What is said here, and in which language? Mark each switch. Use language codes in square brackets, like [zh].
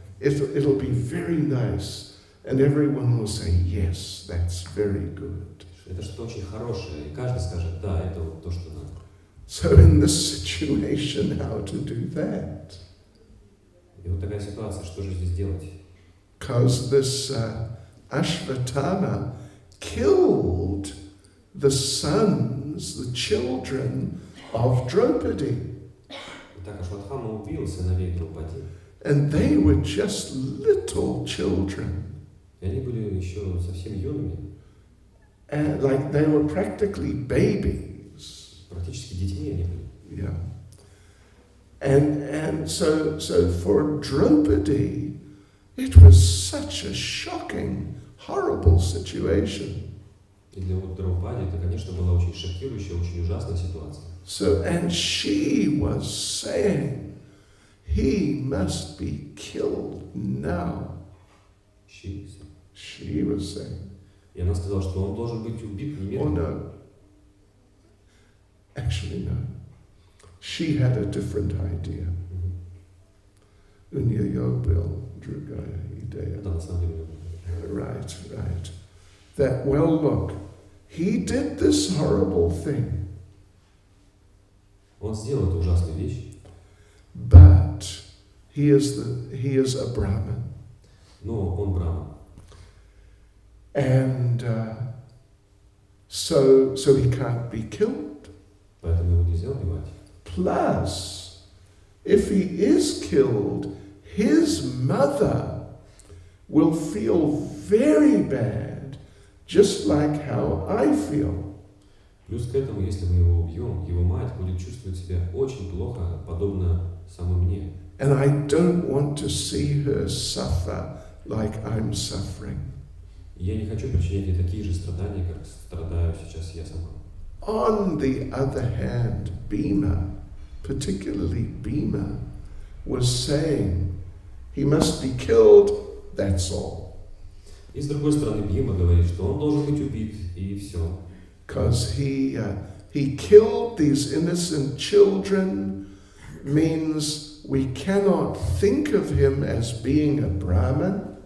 [en] It'll be very nice, and everyone will say, yes, that's very good. [ru] Это что-то очень хорошее, и каждый скажет, да, это вот то, что надо. [en] So in this situation, how to do that? [ru] И вот такая ситуация, что же здесь делать? [en] Because this Ashvatthama killed the sons, the children of Draupadi. [ru] Итак, Ашватхама убил сыновей Драупади. [en] And they were just little children. [ru] И они были еще совсем юными. [en] And like they were practically babies. [ru] Практически детьми они были. [en] Yeah. And so for Draupadi, it was such a shocking, horrible situation. [ru] И для вот Драупади это, конечно, была очень шокирующая, очень ужасная ситуация. [en] So, and she was saying, he must be killed now. She was saying. [ru] И она сказала, что он должен быть убит [en] Oh [ru] немедленно. [en] no. Actually, no. She had a different idea. [ru] Unyayobil Drugaya Ideya. Да, на самом деле. [en] Right. That, well, look, he did this horrible thing. [ru] Он сделал эту ужасную вещь. [en] But he is a Brahmin. [ru] Но он браман. [en] And so he can't be killed. [ru] Поэтому его нельзя убивать. [en] Plus, if he is killed, his mother will feel very bad, just like how I feel. [ru] Плюс к этому, если мы его убьем, его мать будет чувствовать себя очень плохо, подобно самой мне. [en] And I don't want to see her suffer like I'm suffering. [ru] Я не хочу причинять ей такие же страдания, как страдаю сейчас я сама. [en] On the other hand, Bhima, particularly Bhima, was saying, he must be killed, that's all. [ru] И с другой стороны, Бхима говорит, что он должен быть убит, и все. [en] Because he killed these innocent children means we cannot think of him as being a Brahmin.